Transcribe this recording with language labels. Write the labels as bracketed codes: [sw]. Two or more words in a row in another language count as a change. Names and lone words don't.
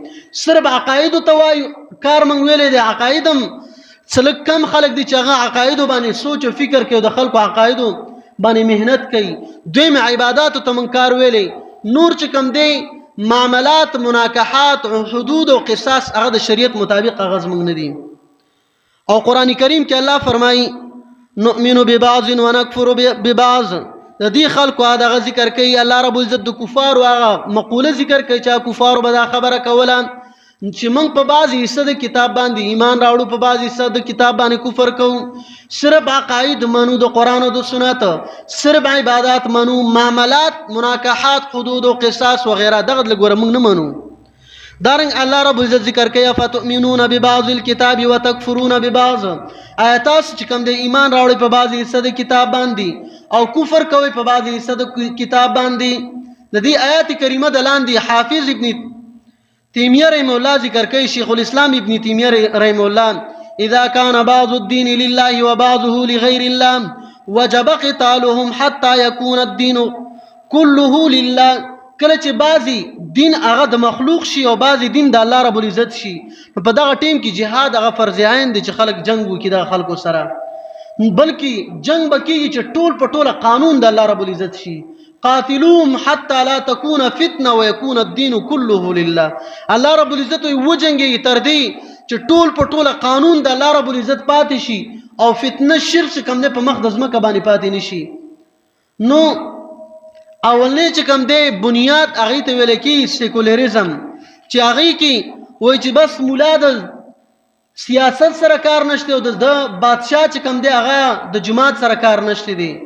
[ps] صرف عقاید او توای کار موږ ویلې دي. عقایدم څلک کم خلک دي چې هغه عقاید باندې سوچ او فکر کوي، د خلکو عقاید باندې مهنت کوي. دویم عبادت ته موږ کار ویلې. نور چې کوم دی معاملات، مناکحات، حدود او قصاص هغه د شریعت مطابق هغه زموږ نه دي. او قرآن کریم کې الله فرمایي [ar] نؤمن ببعض ونکفر ببعض. [ps] د دې خلکو هغه ذکر کوي الله رب العزت د کفار هغه مقوله ذکر کوي چې کفار به دا خبره کوله چې موږ په بعضی حصہ د کتاب باندې ایمان راوړو، په بعضی حصہ د کتاب باندې کفر کوو. صرف عقاید منو د قرآن او د سنت، صرف عبادات منو، معاملات، مناکحات، حدود او قصاص وغیرہ دغه لګور موږ نه منو. دارنګ الله رب العزت ذکر کوي [ar] فتؤمنون ببعض الكتاب وتكفرون ببعض. [ps] آیات چې کوم د ایمان راوړي په بعضی حصہ د کتاب باندې او کفر کوي په بعضی حصہ د کتاب باندې. د دې آیات کریمه د لاندې حافظ ابن تیمیه رحمه الله ذکر کوي، شیخ الاسلام ابن تیمیه رحمه الله [ar] اذا كان بعض الدين لله وبعضه لغير الله وجب قتالهم حتى يكون الدين كله لله. [ps] کله چې بعضی دین هغه د مخلوق شي او بعضی دین د الله رب العزت شي، په دغه ټیم کې جهاد هغه فرض عین دي چې خلک جنگ وکړي د خلکو سره، بلکې جنگ بکیږي چې ټول په ټوله قانون د الله رب العزت شي. [ar] قاتلوهم حتى لا تكون فتنه ويكون الدين كله لله. [ps] الله رب العزت وجنګي تر دې چې ټول په ټوله قانون د الله رب العزت پاتې شي او فتنه شرک کوم نه په مقدس مکه باندې پاتې نشي. نو اولنې چې کوم دی بنیاد هغه ته ویل کی سیکولریزم، چې هغه کې وای چې بس مولا د سیاست سره کار نشته او د بادشاہ چې کوم دی هغه د جماعت سره کار نشته دی.